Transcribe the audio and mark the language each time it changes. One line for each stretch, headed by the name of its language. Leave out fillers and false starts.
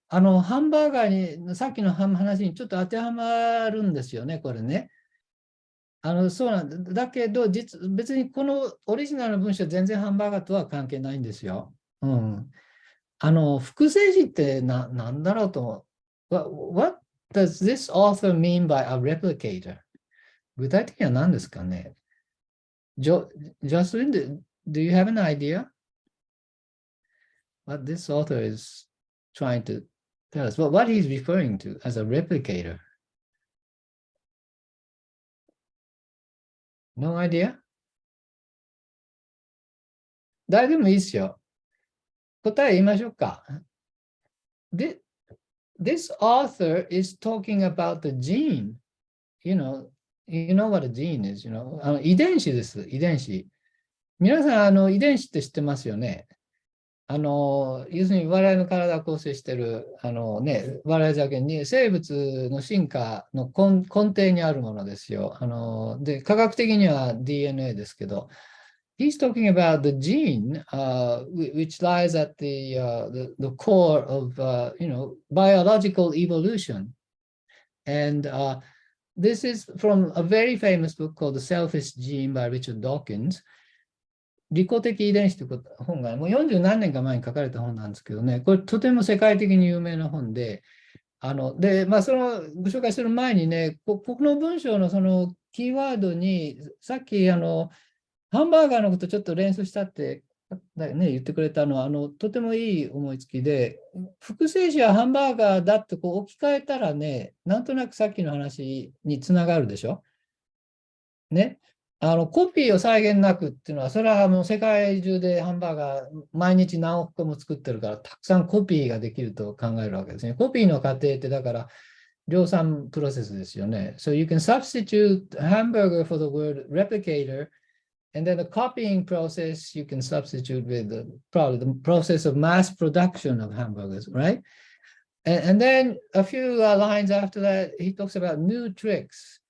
Japanese: ハンバーガーに、さっきの話にちょっと当てはまるんですよね、これね。そうなんだ。だけど、別にこのオリジナルの文章は全然ハンバーガーとは関係ないんですよ。うん。複製詞ってなんだろうと思う。
English: What does this author mean by a replicator?
Japanese: 具体的には何ですかね？
English: ジョスリン、do you have an idea what this author is trying to tell us? What he's referring to as a replicator? No idea?
Japanese: 誰でもいいですよ。答え言いましょうか。
English: This author is talking about the gene. You know what a gene is,
Japanese: 遺伝子です、遺伝子。皆さん、遺伝子って知ってますよね。要するに我々の体を構成している、我々だけに生物の進化の根底にあるものですよ。で、科学的には DNA ですけど、
English: He's talking about the gene, which lies at the core of, biological evolution. And this is from a very famous book called The Selfish Gene by Richard Dawkins.
Japanese: 利己的遺伝子という本がもう40何年か前に書かれた本なんですけどね、これとても世界的に有名な本で、そのご紹介する前にね、この文章のそのキーワードに、さっきハンバーガーのことちょっと連想したって言ってくれたのは、とてもいい思いつきで、複製詞はハンバーガーだって置き換えたらね、なんとなくさっきの話につながるでしょ。ね。コピーを際限なくっていうのは、それはもう世界中でハンバーガー毎日何億個も作ってるから、たくさんコピーができると考えるわけですね。コピーの過程ってだから量産プロセスですよね。
English: So you can substitute hamburger for the word replicator, and then the copying process you can substitute with probably the process of mass production of hamburgers, right? And then a few lines after that, he talks about new tricks.